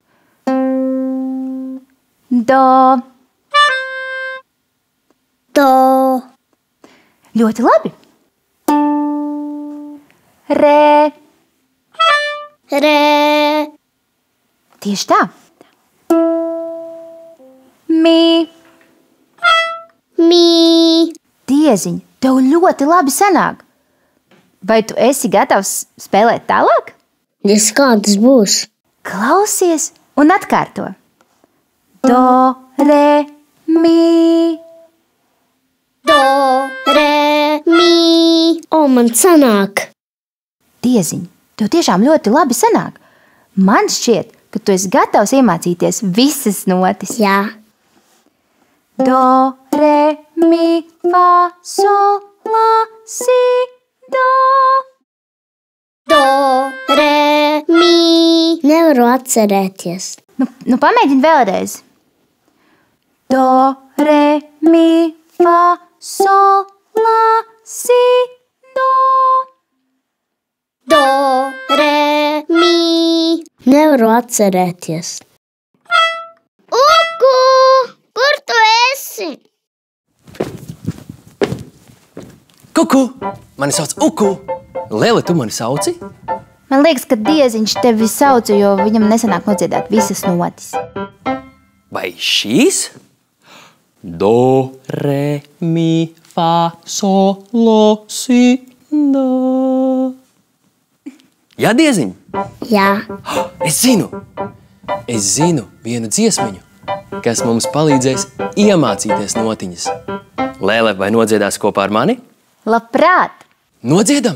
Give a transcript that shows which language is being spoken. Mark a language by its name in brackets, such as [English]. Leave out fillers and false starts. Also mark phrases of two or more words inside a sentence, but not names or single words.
[Latvian] Do. Do. Ļoti labi. Re. Re. Tieši tā. Mi. Mi. Dieziņ, tev ļoti labi sanāk. Vai tu esi gatavs spēlēt tālāk? Dievs, kā tas būs? Klausies un atkārto. Do, re, mi. Do, re, mi. Man sanāk. Dieziņ, tev tiešām ļoti labi sanāk. Man šķiet, ka tu esi gatavs iemācīties visas notis. Jā. Do, re, mi, fa, sol, la, si, do. Do, re, mi. Nevaru atcerēties. Nu pamēģini vēlreiz. Do, re, mi, fa, sol, la, si, do. Do, re, mi. Nevaru atcerēties. Uku! Kur tu esi? Kuku! Mani sauc Uku! Lele, tu mani sauci? Man liekas, ka Dieziņš tevi sauca, jo viņam nesanāk nodziedāt visas notis. Vai šīs? Do, re, mi, fa, sol, lo, si, do. Jā, Dieziņ? Jā. Es zinu vienu dziesmiņu, kas mums palīdzēs iemācīties notiņas. Lele, vai nodziedās kopā ar mani? Labprāt! Nodziedam!